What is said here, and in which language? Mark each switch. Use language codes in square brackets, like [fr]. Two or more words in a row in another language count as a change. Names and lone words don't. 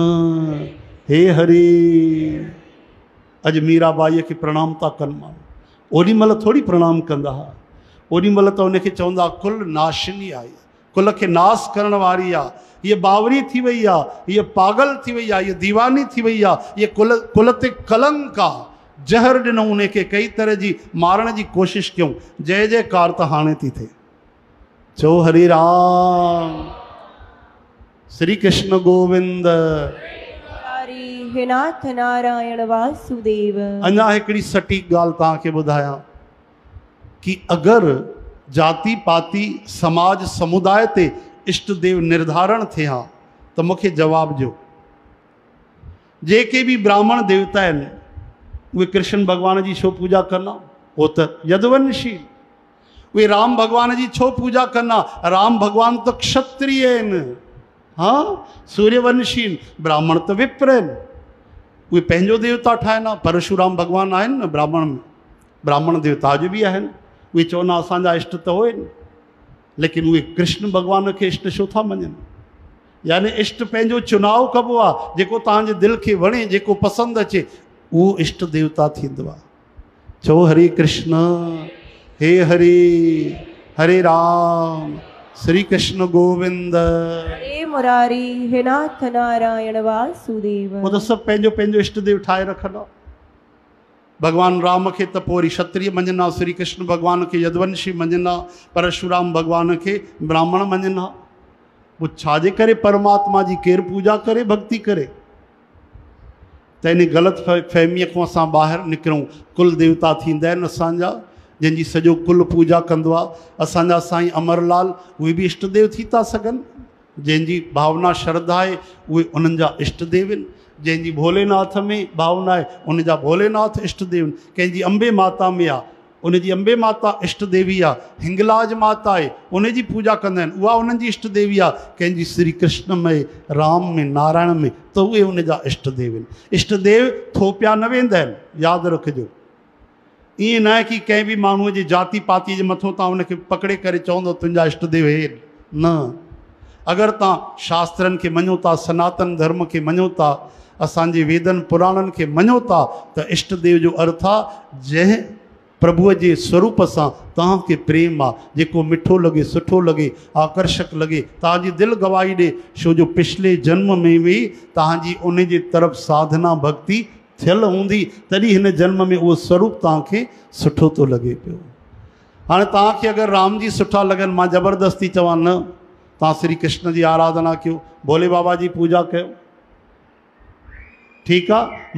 [sd] हे हरे। अॼु मीराबाईअ खे प्रणाम था कनि माण्हू। ओॾी महिल थोरी प्रणाम कंदा हुआ। ओॾी महिल त उनखे चवंदा कुल नाशिनी आहे, कुल खे नाश करण वारी आहे, हीअ बावरी थी वई आहे, हीअ पागल थी वई आहे, हीअ दीवानी थी वई आहे, हीअ कुल ते कलंक आहे। जहर ॾिनो उनखे, कई तरह जी मारण जी कोशिशि कयूं। जय जयकार त हाणे थी थिए। चो हरे राम। श्री कृष्ण गोविंद। हे नाथ नारायण वासुदेव। अञा हिकिड़ी सटीक ॻाल्हि तव्हांखे ॿुधायां कि अगरि जाति पाति समाज समुदाय ते इष्ट देव निर्धारण थे हाँ तो मूंखे जवाब ॾियो। जेके भी ब्राह्मण देवता आहिनि उहे कृष्ण भगवान जी छो पूजा कंदा? हो त यदुवंशी। वे राम भगवान जी छो पूजा कंदा? राम भगवान तो क्षत्रिय आहिनि। हाँ, सूर्यवंशी। ब्राह्मण तो विप्र आहिनि। उहे पंहिंजो देवता ठाहिनि। परशुराम भगवान आहिनि न ब्राह्मण में, ब्राह्मण देवता अॼु बि आहिनि। उहे चवंदा असांजा इष्ट त हुअनि, लेकिन उहे कृष्ण भगवान खे इष्ट छो था मञनि? यानी इष्ट पंहिंजो चुनाव कबो आहे। जेको तव्हांजे दिलि खे वणे, जेको पसंदि अचे, उहो इष्ट देवता थींदो आहे। चओ हरे कृष्ण। हे हरे, हरे राम। श्री कृष्ण गोविंद। हे मुरारी। हे नाथ नारायण वासुदेव। वो तो सब पंहिंजो पंहिंजो इष्ट देव ठाहे रखंदा। भगवान राम खे त पोइ वरी क्षत्रिय मञंदा, श्री कृष्ण भगवान खे यदुवंशी मञंदा, परशुराम भगवान खे ब्राह्मण मञंदा। वो छाजे करे परमात्मा जी केरु पूजा करे, भक्ति करे? त इन ग़लति फहमीअ खां असां ॿाहिरि निकिरूं। कुल देवता थींदा आहिनि असांजा, जंहिंजी सॼो कुल पूजा कंदो आहे। असांजा साईं अमरलाल उहे बि इष्ट देव थी था सघनि। जंहिंजी भावना श्रद्धा आहे उहे उन्हनि जा इष्ट देव आहिनि। जंहिंजी भोलेनाथ में भावना आहे उन जा भोलेनाथ इष्ट देव आहिनि। कंहिंजी अंबे माता में आहे, उनजी अंबे माता इष्ट देवी आहे। हिंगलाज माता आहे, उनजी पूजा कंदा आहिनि, उहा उन्हनि जी इष्ट देवी आहे। कंहिंजी श्री कृष्ण में, राम में, नारायण में, त उहे उन जा इष्ट देव आहिनि। इष्ट देव थोपिया न वेंदा आहिनि, यादि रखिजो। ईअं न आहे कि कंहिं बि माण्हूअ जे जाति पाति जे मथां तव्हां उनखे पकड़े करे चवंदो तुंहिंजा इष्ट देव हे न। अगरि तव्हां शास्त्रनि खे मञो था, सनातन धर्म खे मञो था, असांजे वेदनि पुराणनि खे मञो था, त इष्ट देव जो अर्थ आहे जंहिं प्रभुअ जे स्वरूप सां तव्हांखे प्रेम आहे, जेको मिठो लॻे, सुठो लॻे, आकर्षक लॻे, तव्हांजी दिलि गवाही ॾे। छो जो पिछले जन्म में बि तव्हांजी उन जे तरफ़ साधना भक्ति थियल हूंदी, तॾहिं हिन जन्म में उहो स्वरूप तव्हांखे सुठो थो लॻे पियो। हाणे तव्हांखे अगरि राम जी सुठा लॻनि, मां ज़बरदस्ती चवां न, तव्हां श्री कृष्ण जी आराधना कयो, भोले बाबा जी पूजा कयो, ठीकु आहे।